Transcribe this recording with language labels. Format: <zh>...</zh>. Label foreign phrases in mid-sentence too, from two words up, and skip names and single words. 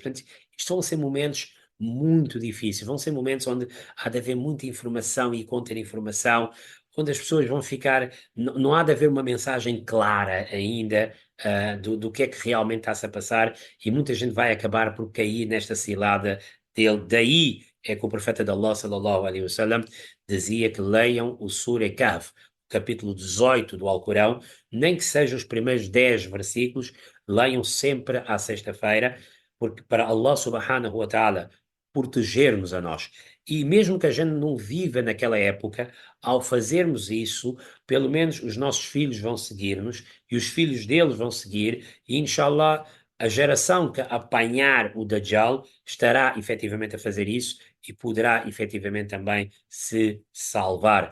<pt>Portanto, isto vão ser momentos muito difíceis, vão ser momentos onde há de haver muita informação e contra-informação, onde as pessoas vão ficar, não há de haver uma mensagem clara ainda do que é que realmente está-se a passar, e muita gente vai acabar por cair nesta cilada dele. Daí é que o profeta de Allah,</pt> <ar>صلى الله عليه وسلم,</ar> <pt>dizia que leiam o Surah Kahf, capítulo 18 do Alcorão, nem que sejam os primeiros 10 versículos, leiam sempre à sexta-feira, porque para Allah</pt> <ar>سبحانه وتعالى</ar> <pt>proteger-nos a nós. E mesmo que a gente não viva naquela época, ao fazermos isso, pelo menos os nossos filhos vão seguir-nos, e os filhos deles vão seguir, e</pt> <ar>إن شاء الله,</ar> <pt>a geração que apanhar o Dajjal estará efetivamente a fazer isso e poderá efetivamente também se salvar.</pt>